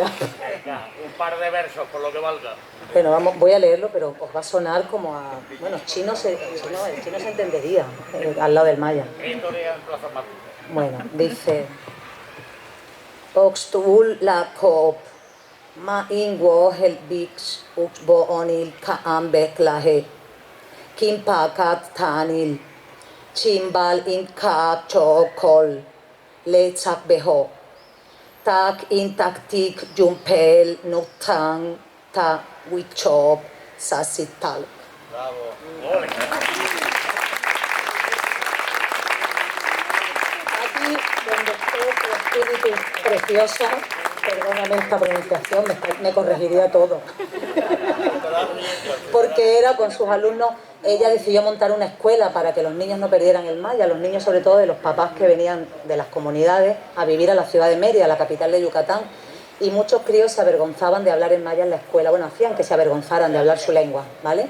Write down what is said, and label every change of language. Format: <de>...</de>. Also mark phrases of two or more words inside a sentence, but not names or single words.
<es>Venga, un par de versos, por lo que valga. Bueno, voy a leerlo, pero os va a sonar como a... Bueno, el chino se entendería al lado del maya. Historia en Plaza Macu. Bueno, dice...</es> <yua>Oxtul la kop, ma ingwo el bix, uxbo onil kaambek lahe, kimpakat tanil, chimbal in kaap chokol, le chak beho, tak in taktik jumpel notang ta wichop sasital.</yua> <es>Bravo. Ole. Aquí, donde esté tu espíritu preciosa, perdóname esta pronunciación, me corregiría todo. Porque era con sus alumnos, ella decidió montar una escuela para que los niños no perdieran el maya, los niños sobre todo de los papás que venían de las comunidades a vivir a la ciudad de Mérida, la capital de Yucatán, y muchos críos se avergonzaban de hablar en maya en la escuela, bueno, hacían que se avergonzaran de hablar su lengua, ¿vale?</es>